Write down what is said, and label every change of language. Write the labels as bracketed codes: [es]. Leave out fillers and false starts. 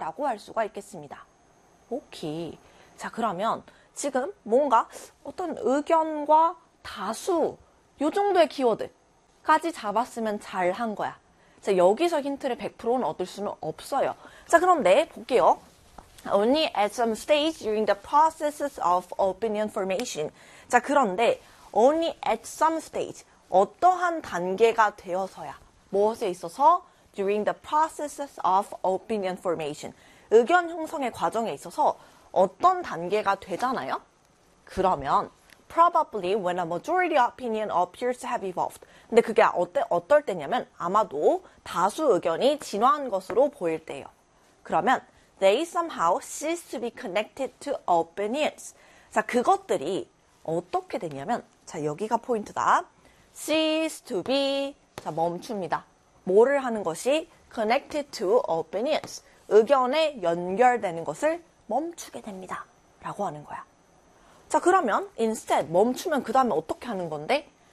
[ko] 라고 할 수가 있겠습니다. 오케이. 자, 그러면 지금 뭔가 어떤 의견과 다수, 요 정도의 키워드까지 잡았으면 잘한 거야. 자, 여기서 힌트를 100%는 얻을 수는 없어요. 자, 그런데 볼게요. [en] Only at some stage during the processes of opinion formation. [ko] 자, 그런데 [en] only at some stage, [ko] 어떠한 단계가 되어서야, 무엇에 있어서 [en] during the processes of opinion formation, [ko] 의견 형성의 과정에 있어서 어떤 단계가 되잖아요? 그러면 [en] probably when a majority opinion appears to have evolved. [ko] 근데 그게 어떨 때냐면 아마도 다수 의견이 진화한 것으로 보일 때예요. 그러면 [en] They somehow cease to be connected to opinions. [ko] 자, 그것들이 어떻게 되냐면, 자, 여기가 포인트다. cease to be, 자, 멈춥니다. 뭐를 하는 것이 [en] connected to opinions. [ko] 의견에 연결되는 것을 멈추게 됩니다. 라고 하는 거야. 자, 그러면 instead, 멈추면 그 다음에 어떻게 하는 건데?